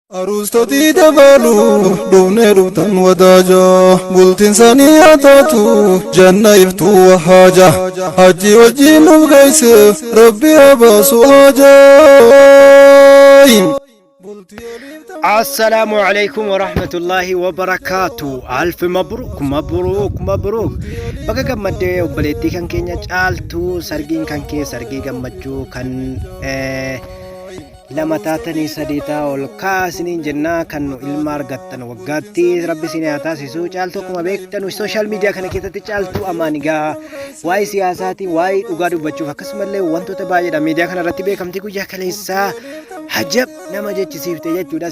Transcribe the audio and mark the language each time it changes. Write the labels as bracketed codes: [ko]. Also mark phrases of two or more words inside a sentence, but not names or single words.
[om] Aruustotii dabalu, dhufnee dhuftan wadaaja. Bultiin sanii haa taatu, janna iftuu wahaaja. Hajji wajjin nuuf geesse, Rabbi haa baasu haaja. [ar] السلام عليكم ورحمة الله وبركاته. ألف مبروك، مبروك، مبروك. [om] Baga gammaddee obboleettii kan keenya caaltu, sargiin kan kee sargii gammachuu kan, eh, lama taatanii sadii ta'a ol kaasiniin jennaa kan nu ilma argattan waggaatti Rabbi isin haa taasisu. Caaltu akkuma beektan [en] sooshaal miidiyaa [om] kana keessatti caaltu amaan egaa waa'ee siyaasaati, waa'ee dhugaa dubbachuuf akkasumallee wantoota baay'eedha miidiyaa kana irratti beekamtii guyyaa kaleessaa hajab nama jechisiifte jechuudha.